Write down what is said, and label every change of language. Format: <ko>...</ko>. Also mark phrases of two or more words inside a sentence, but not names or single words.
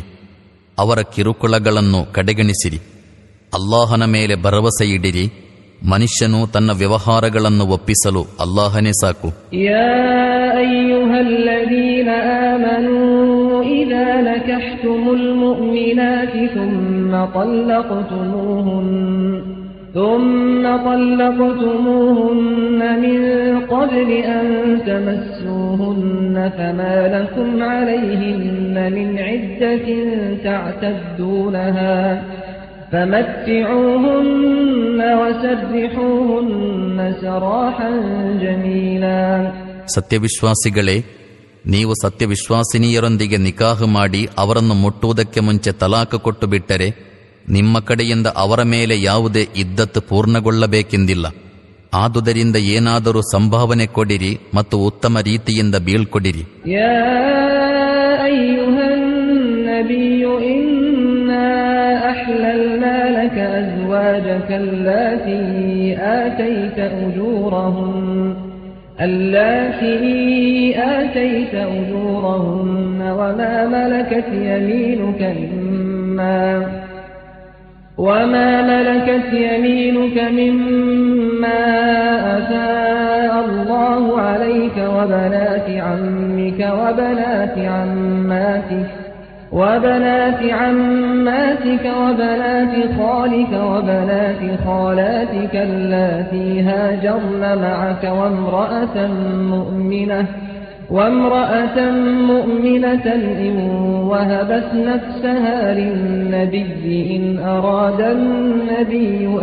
<kn>ಅವರ ಕಿರುಕುಳಗಳನ್ನು ಕಡೆಗಣಿಸಿರಿ. ಅಲ್ಲಾಹನ ಮೇಲೆ ಭರವಸೆಯಿಡಿರಿ. ಮನುಷ್ಯನು ತನ್ನ ವ್ಯವಹಾರಗಳನ್ನು ಒಪ್ಪಿಸಲು ಅಲ್ಲಾಹನೇ ಸಾಕು.</kn> <ar>يا أيها الذين آمنوا إذا نكحتم المؤمنات ثم طلقتموهن من قبل أن تمسوهن فما لكم عليهن من عدة تعتدونها فمتعوهن وسرحوهن سراحا جميلا.</ar> <kn>ಸತ್ಯವಿಶ್ವಾಸಿಗಳೇ, ನೀವು ಸತ್ಯವಿಶ್ವಾಸಿನಿಯರೊಂದಿಗೆ ನಿಕಾಹು ಮಾಡಿ ಅವರನ್ನು ಮುಟ್ಟುವುದಕ್ಕೆ ಮುಂಚೆ ತಲಾಖ ಕೊಟ್ಟು ಬಿಟ್ಟರೆ ನಿಮ್ಮ ಕಡೆಯಿಂದ ಅವರ ಮೇಲೆ ಯಾವುದೇ ಇದ್ದತ್ತು ಪೂರ್ಣಗೊಳ್ಳಬೇಕೆಂದಿಲ್ಲ. ಆದುದರಿಂದ ಏನಾದರೂ ಸಂಭಾವನೆ ಕೊಡಿರಿ ಮತ್ತು ಉತ್ತಮ ರೀತಿಯಿಂದ ಬೀಳ್ಕೊಡಿರಿ.</kn> <ar>يا أيها النبي إنا أحللنا لك أزواجك اللاتي آتيت أجورهن وما ملكت يمينك مما أفاء الله عليك وبنات عمك وبنات عماتك وبنات خالك وبنات خالاتك اللاتي هاجرن معك وامرأة مؤمنة إن وهبت نفسها للنبي إن أراد النبي</ar>